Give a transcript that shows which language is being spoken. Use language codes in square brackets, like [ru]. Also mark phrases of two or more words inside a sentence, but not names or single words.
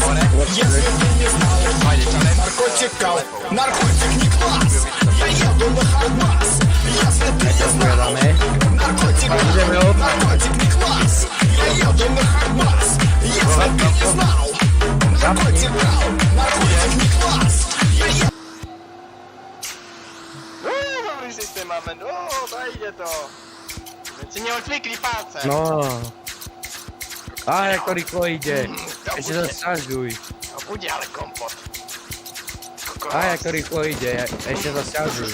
[ru] Если ты не знал, наркотик кал, наркотик не класс. Я еду на Харбас. Если ты не знал, наркотик не класс. Я еду на Харбас. Если ты не знал, наркотик не класс. Я еду. [sk] Dobrý systém máme, no, ide to. Veď si neodvykli palce. No. Á, ako rýchlo ide. Ešte sa sťažuj. No bude ale kompot. Á, ako rýchlo ide. Ešte sa sťažuj.